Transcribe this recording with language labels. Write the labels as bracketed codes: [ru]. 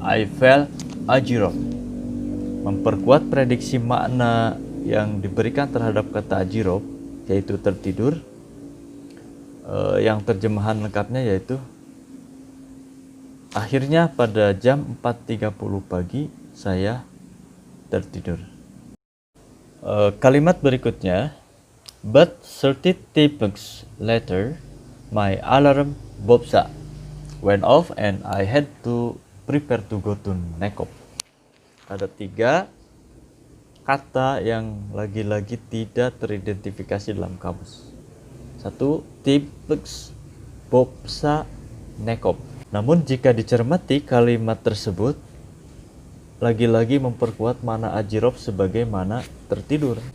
[en] I felt ajirop. [id] Memperkuat prediksi makna yang diberikan terhadap kata ajirop, yaitu tertidur. Yang terjemahan lengkapnya yaitu, akhirnya pada jam 4.30 pagi saya tertidur. Kalimat berikutnya, [en] but 30 minutes later my alarm bopsa went off and I had to prepare to go to Nekop. [id] Ada 3 kata yang lagi-lagi tidak teridentifikasi dalam kamus. 1. Tipex, bopsa, nekop. Namun jika dicermati, kalimat tersebut lagi-lagi memperkuat mana ajirop sebagai mana tertidur.